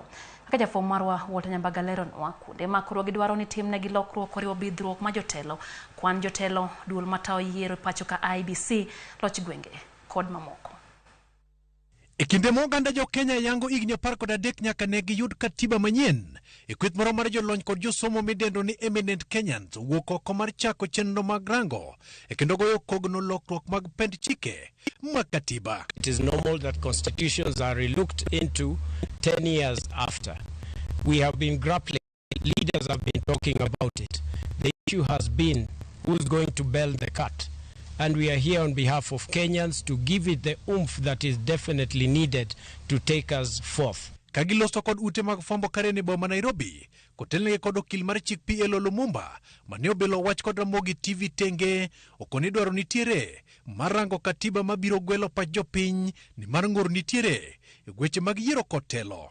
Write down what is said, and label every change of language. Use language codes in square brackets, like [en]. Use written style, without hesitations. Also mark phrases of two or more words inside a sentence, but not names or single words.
[luo] Kaka jafo marwa Walter Nyambaga leronwa kuonde ma koro gidwaro ni timnegi lokruok oriwo bidhruok ma jotelo, kwan jotelo, duol matayo yiero pacho ka IBC, loch gwenge kod mamoko. E kinde mo oganda jo Kenya yango higni 13 nyaka ne giyud katiba manyien, e kweth moro mar jolony kod josomo midendo ni Eminent Kenyans wuok oko mar chako chenro mag rango e kendo goyo kogno lokruok mag pend chike mag katiba. [en] It is normal that constitutions are relooked into 10 years after. We have been grappling, leaders have been talking about it. The issue has been who's going to bail the cat. And we are here on behalf of Kenyans to give it the oomph that is definitely needed to take us forth. [luo] Kagiloso kod ute mag fombo karene boma Nairobi, kotelne kod okil mar chik Pielo Lumumba, mane obelo wach kod Ramogi TV tenge, okoni dwaro nitiere marango katiba mabiro gwelo pach jopiny ni mar ng'ur nitiere e gweche mag yiero kod telo.